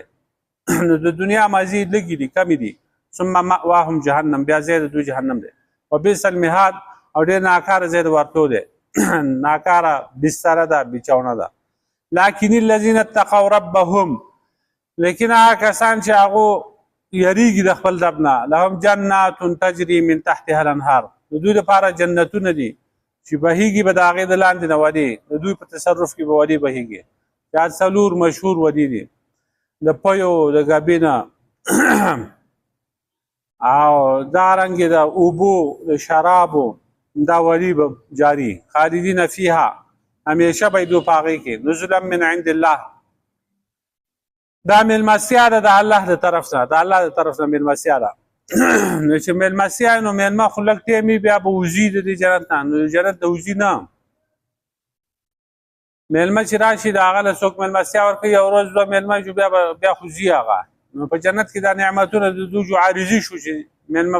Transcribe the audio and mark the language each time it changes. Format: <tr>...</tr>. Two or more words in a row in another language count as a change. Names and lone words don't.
<ps>نو د دنیا مزې لږې دي کمې دي،</ps> <ar>ثم مأواهم جهنم،</ar> <ps>بیا ځای د دوی جهنم دی،</ps> <ar>وبئس المهاد</ar> <ps>او ډېر ناکاره ځای د ورتلو دی، ناکاره بستره ده بچاونه ده.</ps> <ar>لکن الذین اتقوا ربهم،</ar> <ps>لیکن هغه کسان چې هغو یریږي د خپل رب نه،</ps> <ar>لهم جنات تجري من تحتها الانهار،</ar> <ps>د دوی لپاره جنتونه دي چې بهیږي به د هغې د لاندې نه ودې، د دوی په تصرف کې به ودې بهیږي، دا 4 مشهور ودې دي د پیو د ګبې نه او دارنګې د اوبو د شرابو دا ودې به جاري،</ps> <ar>خالدین فیها،</ar> <ps>همیشه به دوی په هغې کې،</ps> <ar>نزلا من عند الله،</ar> <ps>دا میلمستیا ده د الله د طرف نه، د الله د طرف نه میلمستیا ده. نو چې میلمستیا نو میلمه خو لږ ټیم وي بیا به وځي د دې جنت نه، نو د جنت د وځي نه، میلمه چې راشي د هغه له څوک میلمستیا ورکوي یو ورځ دوه میلمه شو بیا خو ځي هغه، نو په جنت کې دا نعمتونه د دوی جو عارضي شو چې میلمه</ps>